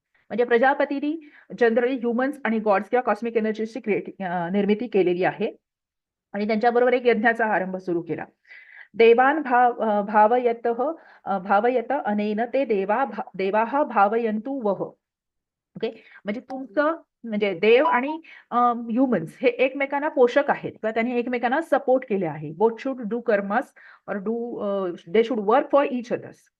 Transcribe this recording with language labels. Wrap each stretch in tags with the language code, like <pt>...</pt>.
<mr>म्हणजे प्रजापतींनी generally humans आणि God's किंवा कॉस्मिक एनर्जीची निर्मिती केलेली आहे, आणि त्यांच्याबरोबर एक यज्ञाचा आरंभ सुरू केला.</mr> <sa>देवान भावयत अनेन ते देवाः भावयन्तु वह. ओके.</sa> <mr>म्हणजे तुमचं, म्हणजे देव आणि ह्युमन्स हे एकमेकांना पोषक आहेत, किंवा त्यांनी एकमेकांना सपोर्ट केले आहे.</mr> <en>Both should do karmas और they should work for each others.</en>